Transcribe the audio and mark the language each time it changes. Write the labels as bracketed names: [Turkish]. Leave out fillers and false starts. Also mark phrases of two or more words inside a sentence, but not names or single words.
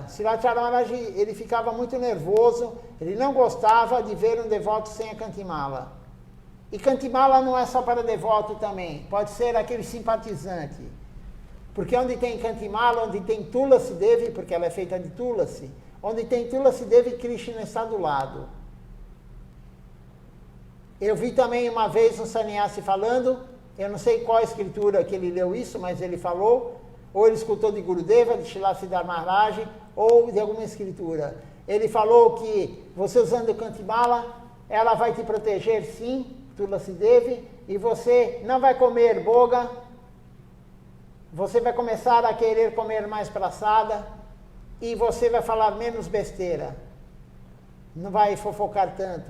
[Portuguese] Srivacharya Maharaj, ele ficava muito nervoso, ele não gostava de ver um devoto sem a cantimala. E cantimala não é só para devoto também, pode ser aquele simpatizante. Porque onde tem cantimala, onde tem tulasi devi, porque ela é feita de tulasi, onde tem tulasi devi, Krishna está do lado. Eu vi também uma vez um sannyasi falando, eu não sei qual a escritura que ele leu isso, mas ele falou, ou ele escutou de Gurudeva, de Srila Siddhar Maharaj, ou de alguma escritura. Ele falou que você usando cantimala, ela vai te proteger sim, Tulasi Devi, e você não vai comer boga, você vai começar a querer comer mais praçada, e você vai falar menos besteira, não vai fofocar tanto.